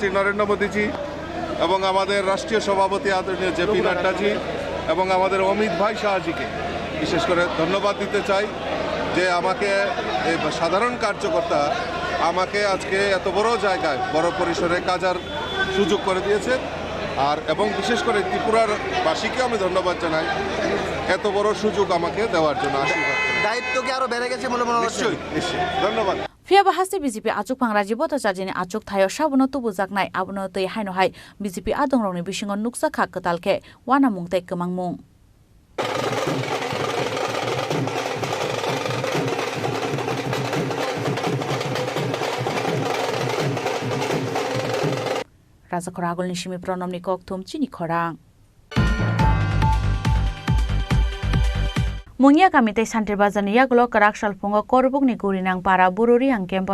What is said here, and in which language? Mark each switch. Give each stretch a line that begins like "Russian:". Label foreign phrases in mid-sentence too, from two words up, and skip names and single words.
Bangla: নরেন্দ্র মোদীজি এবং আমাদের রাষ্ট্রীয় সভাপতি আদরণীয় জেপি নাড্ডাজি এবং আমাদের অমিত ভাই শাহজিকে বিশেষ করে ধন্যবাদ দিতে চাই যে আমাকে এই সাধারণ কার্যকর্তা আমাকে আজকে এত বড় জায়গায় বড় পরিসরে কাজার সুযোগ করে দিয়েছে আর এবং বিশেষ করে ত্রিপুরার বাসীকে আমি ধন্যবাদ জানাই এত বড় সুযোগ আমাকে দেওয়ার জন্য আশীর্বাদ দায়িত্ব কি আরো বেড়ে গেছে বলে মনে হচ্ছে নিশ্চয়ই ধন্যবাদ
Kok Borok: Phiaba haste BJP achukphang Rajiv Bhattacharya ni achuk thayo sabono tubujaknai abono tei haino hai BJP adongrokni bisingo nuksa kha katalke wana mungtei kemangmung Raja Khoragol ni Shimi Pronom ni Kokthum Chini Khorang Mungya kamite Santir Bazani yagulo Karakshal Pungo Korbuk ni Gurinang para Bururi ang kempo